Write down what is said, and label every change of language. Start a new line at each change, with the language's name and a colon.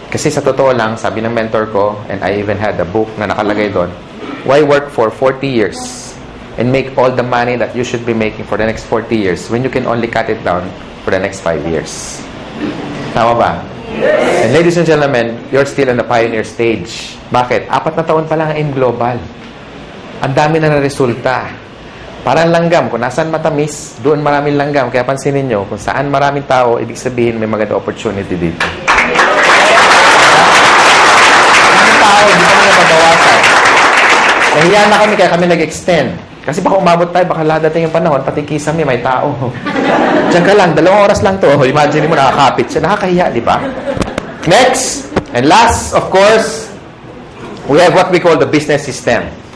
Filipino: Kasi sa totoo lang, sabi ng mentor ko,
English: and I even had a book
Filipino: na nakalagay doon,
English: why work for 40 years and make all the money that you should be making for the next 40 years when you can only cut it down for the next 5 years?
Filipino: Tama ba?
English: And ladies and gentlemen, you're still in the pioneer stage.
Filipino: Bakit? 4 na taon pa lang ang global. Ang dami na resulta. Parang langgam. Kung nasaan matamis, doon maraming langgam. Kaya pansinin nyo, kung saan maraming tao, ibig sabihin may maganda opportunity dito. Maraming tao, hindi kami nababawasan. Nahiya na kami, kaya kami nag-extend. Kasi baka umabot tayo, baka ladating yung panahon, pati kisame, may tao. Diyan ka lang, 2 oras lang to. Imagine mo, nakakapit siya. Nakakahiya, di ba?
English: Next, and last, of course, we have what we call the business system.